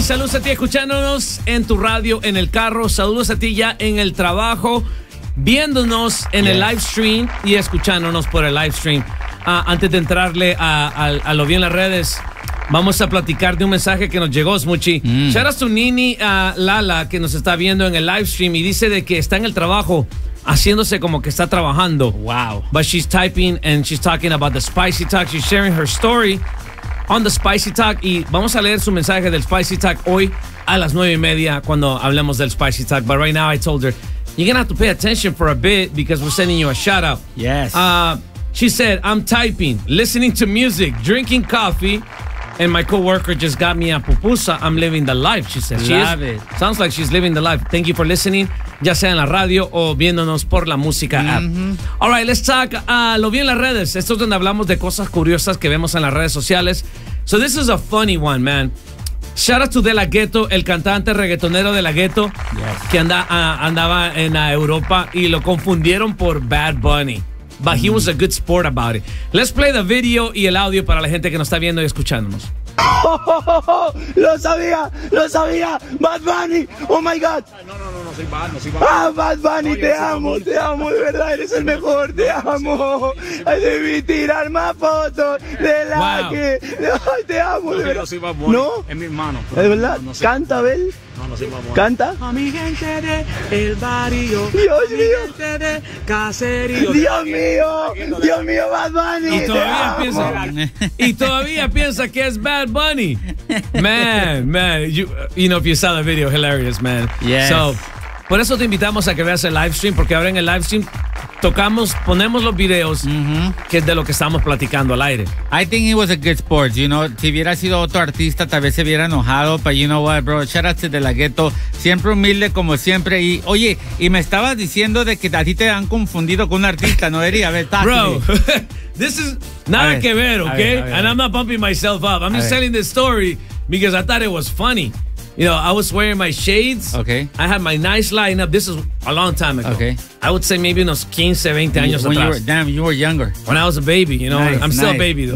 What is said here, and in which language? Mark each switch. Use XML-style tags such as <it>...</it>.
<es>Saludos a ti escuchándonos en tu radio, en el carro. Saludos a ti ya en el trabajo, viéndonos en el live stream y escuchándonos por el live stream. Antes de entrarle a lo bien las redes, vamos a platicar de un mensaje que nos llegó, Smuchi.</es> <en>Shout out to</en> <es>Nini Lala, que nos está viendo en el live stream, y dice de que está en el trabajo haciéndose como que está trabajando.</es> <en>Wow. But she's typing and she's talking about the Spicy Talk. She's sharing her story on the Spicy Talk.</en> <es>Y vamos a leer su mensaje del Spicy Talk hoy a las 9:30 cuando hablemos del Spicy Talk.</es> <en>But right now I told her, you're going to have to pay attention for a bit because we're sending you a shout out. Yes. She said, I'm typing, listening to music, drinking coffee, and my coworker just got me a pupusa. I'm living the life, she said. Sounds like she's living the life. Thank you for listening,</en> <es>ya sea en la radio o viéndonos por la música app.</es> <en>All right, let's talk</en> <es>lo vi en las redes. Esto es donde hablamos de cosas curiosas que vemos en las redes sociales.</es> <en>So this is a funny one, man. Shout out to</en> <es>De La Ghetto, el cantante reggaetonero De La Ghetto, que andaba en Europa y lo confundieron por Bad Bunny.</es> <en>But he was a good sport about it. Let's play the video</en> <es>y el audio para la gente que nos está viendo y escuchándonos. Lo sabía. Bad Bunny.</es> <en>Oh my God.</en> <es>No, soy bad. Bad Bunny, no, te amo. De verdad, eres el mejor. Te amo. Debí tirar más fotos de la que. Ay, te amo. No, de verdad. Soy Bad Bunny. No. Es mi hermano. ¿De verdad? No, no, canta, Abel. No, canta. A mi gente de el barrio. Dios mío. A mi gente de caserío. Dios mío. Dios mío, Bad Bunny. Y todavía piensa. Y todavía piensa que es Bad Bunny. Man.</es> <en>You know, if you saw the video, hilarious, man. Yes.</en> <es>So, por eso te invitamos a que veas el live stream, porque ahora en el live stream ponemos los videos que es de lo que estamos platicando al aire.</es> <en>I think it was a good sport, you know.</en> <es>Si hubiera sido otro artista, tal vez se hubiera enojado,</es> <en>but you know what, bro, shout out to</en> <es>De La Ghetto, siempre humilde como siempre. Y oye, y me estabas diciendo de que a ti te han confundido con un artista, ¿no, Eri? A ver,</es> <en>talk bro, this is</en> <es>nada ver, que ver,</es> <en>ok?</en> <es>A ver.</es> <en>And I'm not pumping myself up. I'm just telling this story because I thought it was funny. You know, I was wearing my shades. Okay. I had my nice lineup. This is a long time ago. Okay. I would say maybe</en> <es>unos 15, 20 años atrás.</es> <en>You were younger. When I was a baby, you know. Nice, I'm still a baby, though.</en>